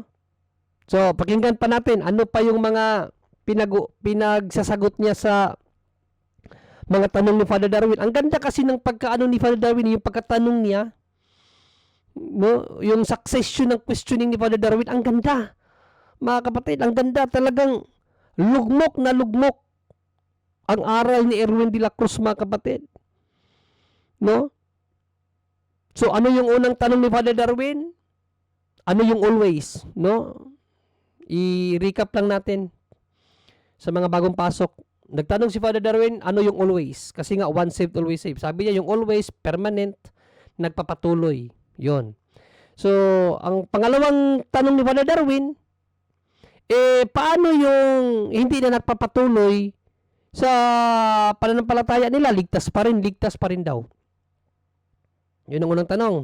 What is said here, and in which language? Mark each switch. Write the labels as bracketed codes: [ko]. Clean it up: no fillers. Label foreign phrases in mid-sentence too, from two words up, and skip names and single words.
[tl] So, pakinggan pa natin ano pa yung mga pinagsasagot niya sa mga tanong ni Father Darwin. Ang ganda kasi ng pagkaano ni Father Darwin, yung pagkatanong niya, no? Yung succession ng questioning ni Father Darwin, ang ganda. Mga kapatid, ang ganda, talagang lugmok na lugmok ang aral ni Erwin de la Cruz, mga kapatid. No? So, ano yung unang tanong ni Father Darwin? Ano yung always? No? I-recap lang natin sa mga bagong pasok. Nagtanong si Father Darwin, ano yung always? Kasi nga, [en] once saved, always saved. [tl] Sabi niya, yung always, permanent, nagpapatuloy. Yon. So, ang pangalawang tanong ni Father Darwin, paano yung hindi na nagpapatuloy sa pananampalataya nila? Ligtas pa rin daw. Yun ang unang tanong.